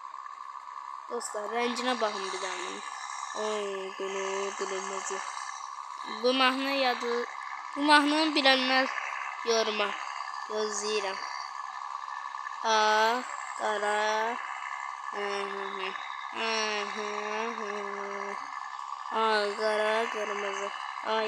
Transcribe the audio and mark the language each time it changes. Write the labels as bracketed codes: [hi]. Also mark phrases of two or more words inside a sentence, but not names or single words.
[tr] Dostlar rengine bakın bir tane. [az] Bunu kırmızı. Bu mahnı yadı. Bu mahnını bilenler yoruma gözləyirəm. Ah, qara. Ay, qara, qırmızı. Ay.